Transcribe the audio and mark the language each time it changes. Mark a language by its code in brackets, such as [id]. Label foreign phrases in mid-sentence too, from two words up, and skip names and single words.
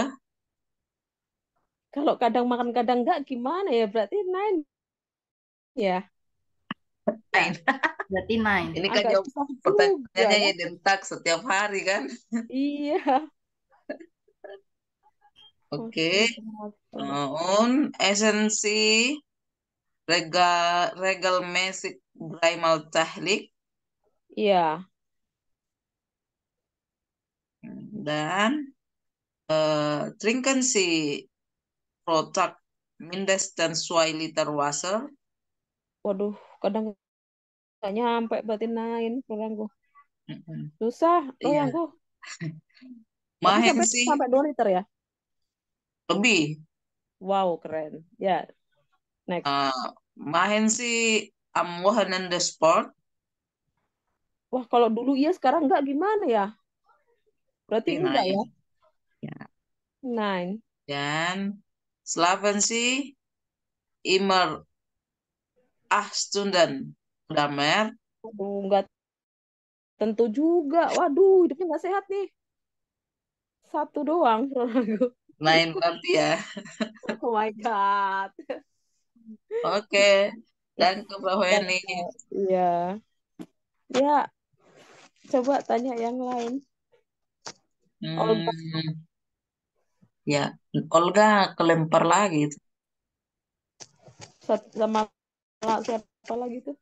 [id] Kalau kadang makan kadang enggak gimana ya? Berarti 9 ya. [de] Nein. [id] Berarti 9. Ini kan Agak jawab susah juga pertanyaannya ya. [de] jeden Tag [id] setiap hari kan? Iya. Oke. Oke. [de] Und essen Sie regelmäßig dreimal täglich? [id] Iya. [de] Dan trinken Sie pro Tag mindestens 2 Liter Wasser? [id] Waduh, kadang nggak nyampe berarti 9 Bro Ranggo. Mm-mm. Susah, Bro Iya. Ranggo. Tapi Mahen sampai sih 2 liter ya. lebih. Wow, keren. Ya, next. [de] Mahen sih am Wochenende Sport? [id] Wah, kalau dulu iya, sekarang enggak gimana ya? Berarti Oke, enggak ya? 9. Ya. 9. [de] Dan schlafen Sie immer 8 Stunden oder mehr? [id] Aduh, enggak tentu juga. Waduh, hidupnya enggak sehat nih. Satu doang, Bro Ranggo. 9 berarti ya. [en] Oh my God. [id] Oke. Dan ke Frau Heni. Iya. Ya, coba tanya yang lain. Olga. Ya, Olga kelempar lagi. Sama siapa lagi tuh?